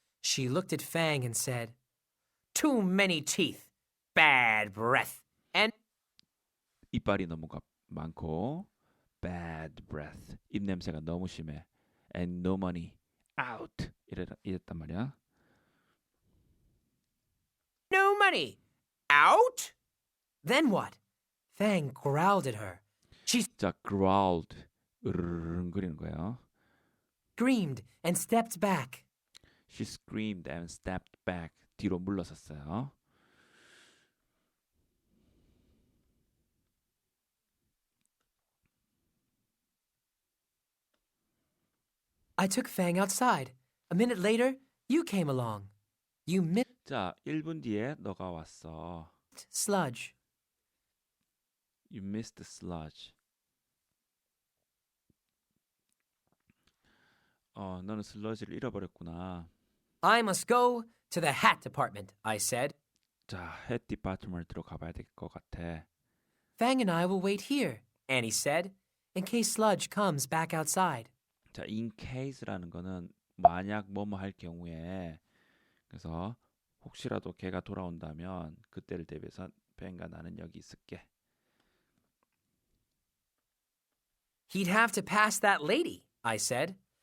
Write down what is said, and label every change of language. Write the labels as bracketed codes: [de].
[en] She looked at Fang and said, Too many teeth, bad breath, and [ko] 이빨이 너무 많고, [en] bad breath, [ko] 입냄새가 너무 심해, [en] and no money, out, [ko] 이랬단 말이야. [en] no money. Out? Then what? Fang growled at her. She [ko] 자, growled, 으르렁거리는 거예요. [en] screamed and stepped back. She screamed and stepped back. [ko] 뒤로 물러섰어요. [en] I took Fang outside. A minute later, you came along. You missed [ko] 자, 1분 뒤에 너가 왔어. [en] sludge. You missed the sludge. [ko] 너는 슬러지를 잃어버렸구나. [en] I must go to the hat department, I said. [ko] 자, 햇 디파트먼트로 가봐야 될 것 같아. [en] Fang and I will wait here, Annie said, in case Sludge comes back outside. [ko] 자, in case라는 거는 만약 뭐뭐 할 경우에, 그래서 혹시라도 걔가 돌아온다면 그때를 대비해서 뱅과 나는 여기 있을게. [en] He'd have to pass that lady, I said.